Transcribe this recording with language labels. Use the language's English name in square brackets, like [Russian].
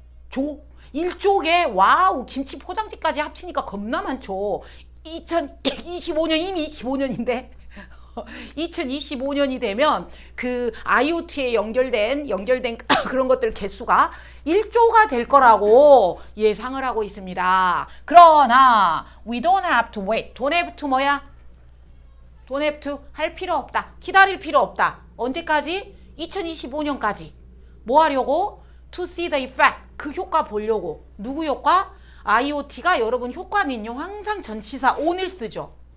[Korean] 1조개. 와우. 김치 포장지까지 합치니까 겁나 많죠. 2025년 이미 25년인데 2025년이 되면 그 IoT에 연결된 그런 것들 개수가 1조가 될 거라고 예상을 하고 있습니다. 그러나 [English] we don't have to wait. don't have to [Korean] 뭐야? don't have to 할 필요 없다. 기다릴 필요 없다. 언제까지? 2025년까지. 뭐 하려고? [English] to see the effect. [Korean] 그 효과 보려고. 누구 효과? IoT가 여러분 효과는요 항상 전치사 on을 쓰죠.